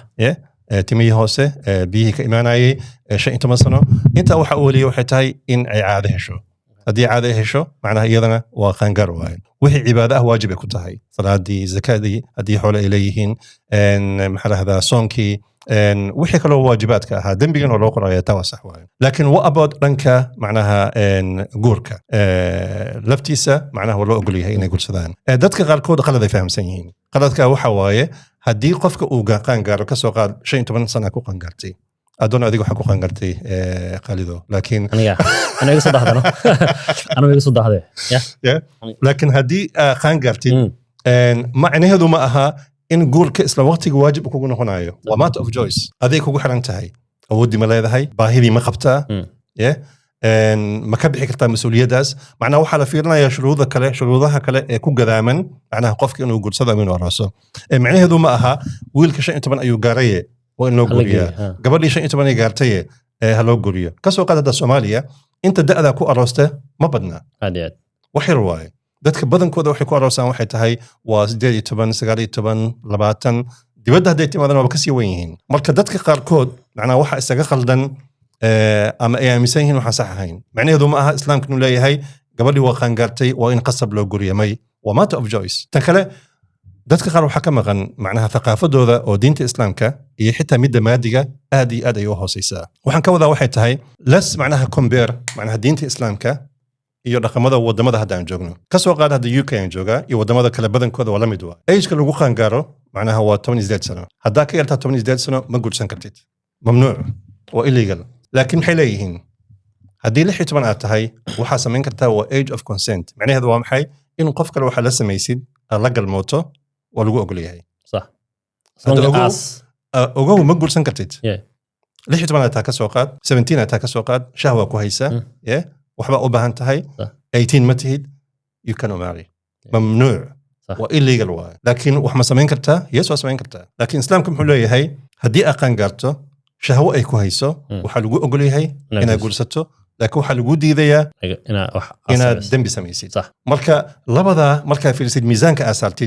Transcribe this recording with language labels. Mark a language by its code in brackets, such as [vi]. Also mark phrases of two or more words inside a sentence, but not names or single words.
[so] timihii hoose biyihii ka imaanayay 15 sano intaa waxa uu heliya waxay tahay in ay caado hesho haddii caado hesho macnaha iyadana waa qaangaar waaye wixii cibaado ah waajib ay ku tahay salaadii zakadii haddii xoolo ay leeyihiin maxaa lahdaa soonkii wixii kaloo waajibaadka ahaa dembigan oo loo qoraya taa waa sax waaye laakiin [en] what about [so] dhanka macnaha guurka laftiisa macnaha waa loo ogol yahay inay gursadaan dadka qaarkood qalad ay fahamsan yihiin qaladka waxa waaye haddii qofka uu qaangaaro ka soo qaad 15 sana ku qaangaartay adoon adiga waxa ku qaangaartay qalido laakiin [ar] أنا يقصد هذا أنا يقصد هذا [so] laakiin haddii qaangaartid macnaheedu ma aha in guurka isla waqtiga waajib kugu noqonayo waa [en] matter of choice [so] aday kugu xiran tahay awoodii ma leedahay baahidii ma qabtaa ma ka bixi kartaa mas'uuliyadaas macnaha waxaa la fiirinayaa shuruudaha kale ee ku gadaaman macnaha qofka inuu guursado ama inuu arooso macnaheedu ma aha wiilka 15 ayuu gaaraye waa in loo guriyaa gabadhii 15 ay gaartaye ha loo guriyo kasoo qaad hadda Soomaaliya inta da'da ku aroosta ma badna wax yar waaye dadka badankooda waxay ku aroosaan waxay tahay waa 18 19 20 dibadda hadday timaadaan waa ka sii weyn yihiin marka dadka qaarkood macnaha waxa isaga khaldan ama ay aaminsan yihiin waxaan sax ahayn macnaheedu ma aha islaamku inuu leeyahay gabadhii waa qaangaartay waa in qasab loo guriyamay waa [en] matter of choice [so] tan kale dadka qaar waxaa ka maqan macnaha thaqaafadooda oo diinta islaamka iyo xitaa midda maadiga aad iyo aad ay u hooseysaa waxaan ka wadaa waxay tahay las macnaha compare macnaha diinta islaamka iyo dhaqamada wadamada hadda aan joogno ka soo qaad hadda UK aan joogaa iyo wadamada kale badankooda waa la mid waa age-ka lagu qaangaaro macnaha waa 18 sano haddaa ka yartaa 18 sano ma guursan kartid mamnuuc waa illegal laakiin maxay leeyihiin haddii 16 aad tahay waxaa samayn kartaa waa [en] age of consent [so] macnaheedu waa maxay in qof kale waxaa la samaysid aad la galmooto waa lagu ogol yahay صح ogow ma guursan kartid 16 aad taa ka soo qaad 17 aad taa ka soo qaad shahwa ku haysa waxba u baahan tahay 18 ma tihid [en] you can marry [so] mamnuuc waa illegal waa laakiin wax ma samayn kartaa yes waa samayn kartaa laakiin islaamku muxuu leeyahay haddii aad qaangaarto shahwo ay ku hayso waxaa lagu ogol yahay inaad guursato laakiin waxaa lagu diidayaa inaad dembi samaysid marka labadaa markaa fiirsid miisaanka aad saartid